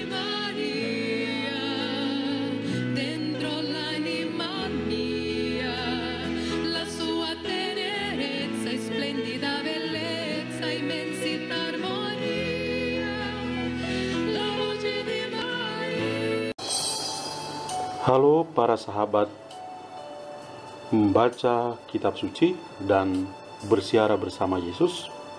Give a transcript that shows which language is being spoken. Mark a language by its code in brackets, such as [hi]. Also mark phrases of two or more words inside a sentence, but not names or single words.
[it] Maria, dentro l'anima mia, la sua tenerezza e splendida bellezza, immensità, armonia, la voce di Maria. [id] Halo para sahabat, membaca kitab suci dan bersiara bersama Yesus.